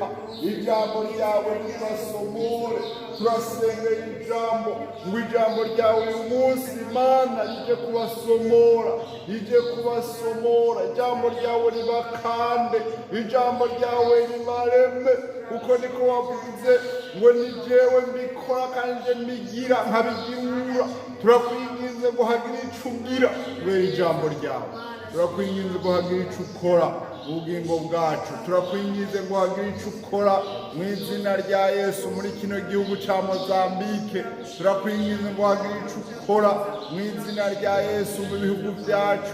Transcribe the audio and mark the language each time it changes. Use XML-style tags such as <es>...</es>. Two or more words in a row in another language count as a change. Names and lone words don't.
<rn>Ijambo ryawe ribasomore. Turasengera ijambo ngo ijambo ryawe uyu munsi Mana rije kubasomora, rije kubasomora. Ijambo ryawe ribakande, ijambo ryawe ribareme, kuko niko wavuze ngo ni jewe mbikora kandi mbigira nkabigirura. Turakwinginze ngo hagire ico ugira kubera ijambo ryawe. Turakwinginze ngo hagire ico ukora ubugingo bwacu. Turakwinginze ngo hagire ico ukora mu izina rya Yesu muri kino gihugu ca Mozambique. Turakwinginze ngo hagire ico ukora mu izina rya Yesu mu bihugu byacu.</rn>